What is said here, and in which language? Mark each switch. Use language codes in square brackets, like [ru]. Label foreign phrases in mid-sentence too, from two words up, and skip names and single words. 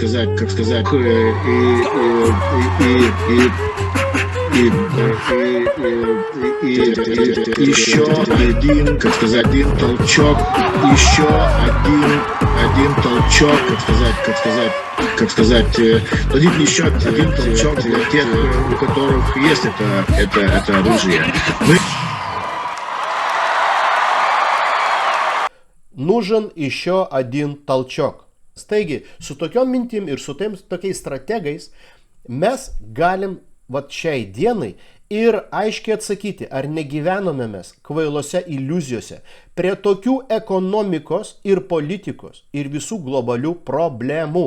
[ru] и еще один, как сказать, один толчок, еще один толчок, как сказать, дадим еще один толчок для тех, у которых есть это оружие. Нужен еще один толчok. [lt] Taigi, su tokiom mintim ir su tokiais strategais mes galim vat šiai dienai ir aiškiai atsakyti, ar negyvenome mes kvailose iliuzijose prie tokių ekonomikos ir politikos ir visų globalių problemų.